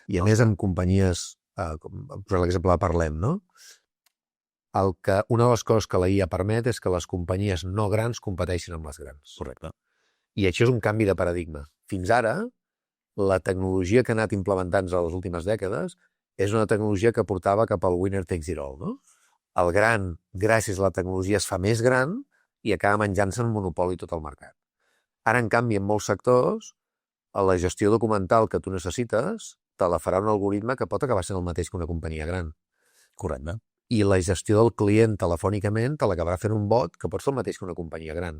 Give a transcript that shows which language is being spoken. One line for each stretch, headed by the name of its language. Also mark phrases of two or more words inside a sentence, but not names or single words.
Catalan: I a més, en companyies, per l'exemple de Parlem, no? Una de les coses que la IA permet és que les companyies no grans competeixin amb les grans. Correcte. I això és un canvi de paradigma. Fins ara, la tecnologia que ha anat implementant-se a les últimes dècades és una tecnologia que portava cap al
English: winner takes it all,
Catalan: no? El gran, gràcies a la tecnologia, es fa més gran i acaba menjant-se en monopoli tot el mercat. Ara, en canvi, en molts sectors, a la gestió documental que tu necessites te la farà un algoritme que pot acabar sent el mateix que una companyia gran. Correcte. I la gestió del client telefònicament te l'acabarà fent un bot que pot ser el mateix que una companyia gran.